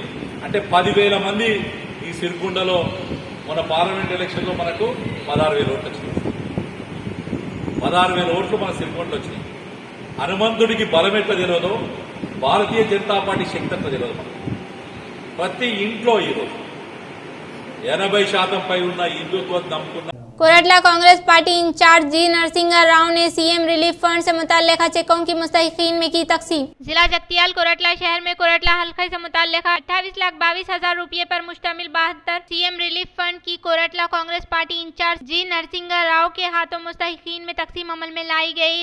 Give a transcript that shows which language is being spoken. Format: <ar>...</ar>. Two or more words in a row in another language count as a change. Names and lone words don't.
<te>అంటే 10,000 మంది ఈ సిరికొండలో మన పార్లమెంట్ ఎలక్షన్లో మనకు 16,000 ఓట్లు వచ్చినాయి. 16,000 ఓట్లు మన సిరికొండలో వచ్చినాయి. హనుమంతుడికి బలం ఎట్లా తెలియదో భారతీయ జనతా పార్టీ శక్తి ఎట్లా తెలియదు. మనకు ప్రతి ఇంట్లో ఈరోజు 80% పై ఉన్న హిందుత్వం నమ్ముకున్న</te> <ur>کورٹلہ کانگریس پارٹی انچارج جی نرسمہا راؤ نے سی ایم ریلیف فنڈ سے متعلقہ چیکوں کی مستحقین میں کی تقسیم. ضلع جگتیال کورٹلہ شہر میں کورٹلہ حلقے سے متعلقہ 28,22,000 روپے پر مشتمل 72 سی ایم ریلیف فنڈ کی کورٹلہ کانگریس پارٹی انچارج جی نرسمہا راؤ کے ہاتھوں مستحقین میں تقسیم عمل میں لائی گئی.</ur>